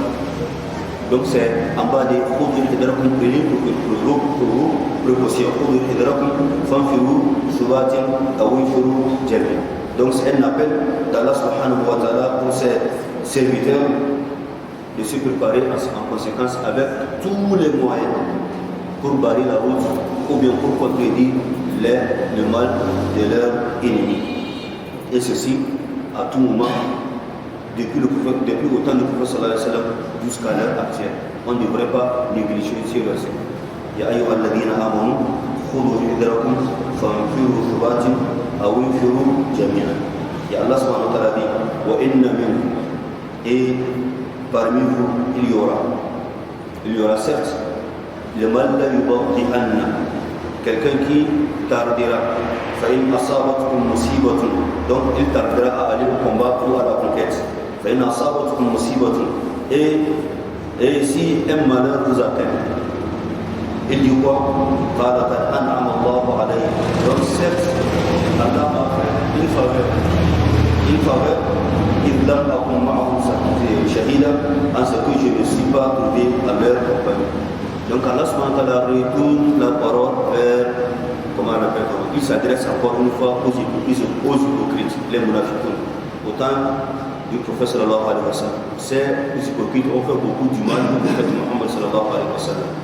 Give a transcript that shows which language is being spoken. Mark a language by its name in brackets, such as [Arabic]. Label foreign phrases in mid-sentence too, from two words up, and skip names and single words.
[French] Donc c'est en bas des donc c'est un appel d'Allah [Arabic] سبحانه وتعالى [French] pour ses serviteurs de se préparer en conséquence avec tous les moyens pour barrer la route ou bien pour contredire le mal de leurs ennemis. Et ceci à tout moment, depuis au temps du prophète [Arabic] صلى الله عليه وسلم [French] jusqu'à l'heure actuelle. On ne devrait pas négliger ce verset. [Arabic] يا أيها الذين آمنوا خذوا حذركم فانفروا ثبات أو انفروا جميعا. يا الله سبحانه وتعالى dit وإن منكم, [French] et parmi vous il y aura certes le mal [Arabic] ليبطئن, [French] quelqu'un qui tardera, [Arabic] فإن أصابتكم مصيبة, [French] donc il tardera à aller au combat ou à la conquête. [Arabic] فإن أصابتكم مصيبة, [French] et si un malheur vous atteint, il dit quoi? [Arabic] قال قد أنعم الله عليه, [French] donc certes Allah a fait une faveur, il [Arabic] لم أكن معه شهيدا, [French] en ce que je ne suis pas trouvé à leur compagnie. Donc Allah [Arabic] سبحانه وتعالى [French] retourne la parole vers, comment on appelle, il s'adresse encore une fois aux hypocrites, les munafiqun. Autant du prophète [Arabic] صلى الله عليه وسلم, [French] ces hypocrites ont fait beaucoup du mal au prophète Muhammad [Arabic] صلى الله عليه وسلم.